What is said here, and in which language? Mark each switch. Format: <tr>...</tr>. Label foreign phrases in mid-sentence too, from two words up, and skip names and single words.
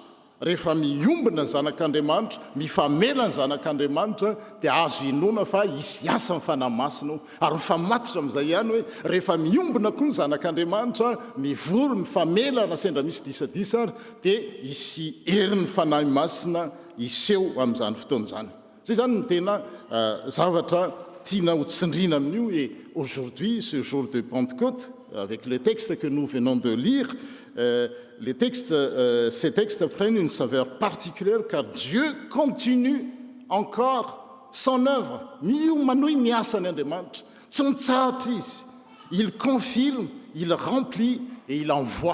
<mg>Rehefa miombina ny zanak'Andriamanitra, mifamela ny zanak'Andriamanitra, dia azo inona fa hisy asa ny fanahy masina, ary mifamatitra amin'izay ihany hoe rehefa miombina koa ny zanak'Andriamanitra, mivory mifamela na sendra misy disadisa ary, dia hisy herin'ny fanahy masina hiseho amin'izany fotoana izany. Zay zany ny tena zavatra tiana hotsindrina amin'io.</mg> <fr>Et aujourd'hui, ce jour de Pentecôte, avec le texte que nous venons de lire, ces textes prennent une saveur particulière car Dieu continue encore son œuvre. Il confirme, il remplit et il envoie.</fr>